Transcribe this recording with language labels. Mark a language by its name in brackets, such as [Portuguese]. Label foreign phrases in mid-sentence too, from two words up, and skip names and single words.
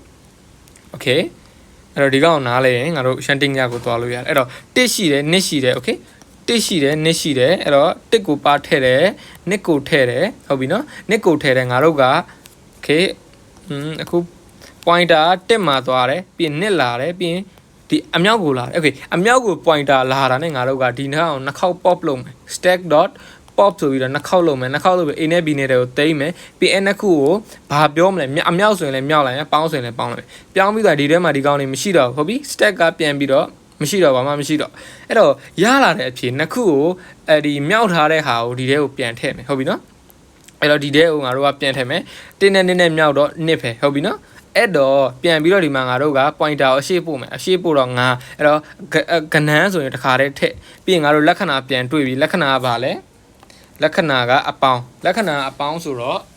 [Burmese] okay အဲ့တော့ဒီကောင်နားလဲရင်ငါတို့ shanting ရကိုသွားလို့ရတယ်အဲ့တော့1ရှိတယ်2ရှိတယ် okay 1ရှိတယ်2ရှိတယ်အဲ့တော့1ကိုပါထည့်တယ်2ကိုထည့်တယ်ဟုတ်ပြီနော်2ကိုထည့်တယ်ငါတို့က okay အခု pointer 1မှာသွားတယ်ပြီး ရင်2လာတယ်ပြီးရင်ဒီအမြောက်ကိုလာတယ် okay အမြောက်ကို pointer လာတာနဲ့ငါတို့ကဒီနောက်နှစ်ခေါက် pop လုပ်မယ် [English] stack dot pop [Burmese] ဆိုပြီးတော့နှစ်ခေါက်လုပ်မယ်နှစ်ခေါက်လုပ်ပြီး A နဲ့ B နဲ့တွေကိုတိမ့်မယ်ပြီးအဲ့နှစ်ခုကိုဘာပြောမလဲအမြောက်ဆိုရင်လည်းမြောက်လိုက်မယ်ပေါင်းဆိုရင်လည်းပေါင်းလိုက်မယ်ပြောင်းပြီးတော့ဒီထဲမှာဒီကောင်တွေမရှိတော့ ဘူးဟုတ်ပြီ stack ကပြန်ပြီးတော့မရှိတော့ဘာမှမရှိတော့အဲ့တော့ရလာတဲ့အဖြစ်နှစ်ခုကိုဒီမြောက်ထားတဲ့ဟာကိုဒီထဲကိုပြန်ထည့်မယ်ဟုတ်ပြီနော်အဲ့တော့ဒီထဲကိုငါတို့ကပြန်ထည့်မယ်တင်းနဲ့နဲ့မြောက်တော့နှစ်ပဲဟုတ်ပြီနော်အဲ့တော့ပြန်ပြီးတော့ဒီမှာငါတို့က pointer ကိုအရှိပို့မယ်အရှိပို့တော့ငါအဲ့တော့ကဏ္ဍဆိုရင်တစ်ခါတည်းထည့်ပြီးရင်ငါတို့လက္ခဏာပြန်တွေ့ပြီလက္ခဏာကဘာလဲလက္ခဏာကအပေါင်းဆိုတော့